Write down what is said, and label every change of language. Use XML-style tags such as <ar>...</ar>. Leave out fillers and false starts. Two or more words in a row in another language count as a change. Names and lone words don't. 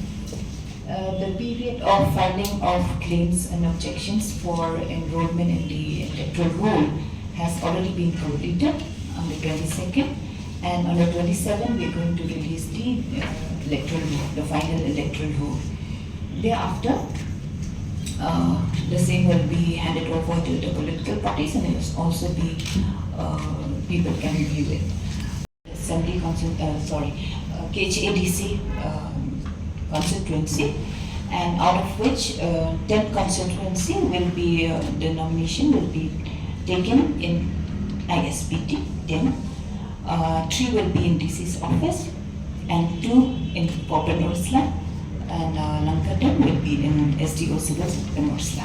<en>The period of filing of claims and objections for enrollment in the electoral roll has already been completed on the 22nd, and on the 27th we are going to release the electoral roll, the final electoral roll. Thereafter, the same will be handed over to the political parties, and it will also be people can review it. Assembly KHADC constituency, and out of which 10 constituency will be the nomination will be taken in Isbt 10, 3 will be in DC's office, and 2 in Poplar Norsla, and Lankadan will be in SDO Civil Norsla.</en>